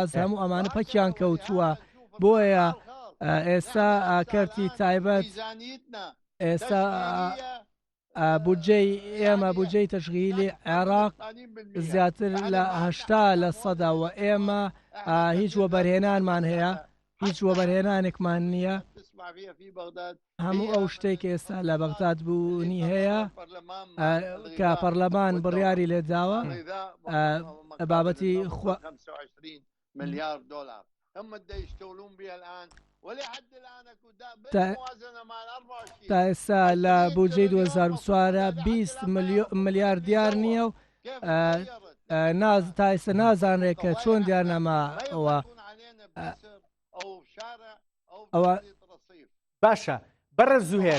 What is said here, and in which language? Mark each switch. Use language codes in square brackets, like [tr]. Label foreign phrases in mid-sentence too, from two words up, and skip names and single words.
[ckb] غاز هەموو ئەمانە پەکیان کەوتووە بۆیە ئێستا کەرتی تایبەت ئێستا بودجەی ئێمە بودجەی تەشغیلی عێراق زیاتر لە 80% و ئێمە هیچ وەبەرهێنانمان هەیە هیچ وەبەرهێنانێکمان نییە هەموو ئەو شتێک ئێستا لە بەغداد بوونی هەیە کە پەرلەمان بڕیاری لێ داوە بابەتی [ar] مليار دولار هم يشتغلون بها الآن ولحد الآن [ckb] تا ئێستا لە بودجەی 2024 20 ملیار دیار نییە و تا ئێستا نازانرێت کە چۆن دیارنەماەوە ئەوە باشە بەڕە زوهێر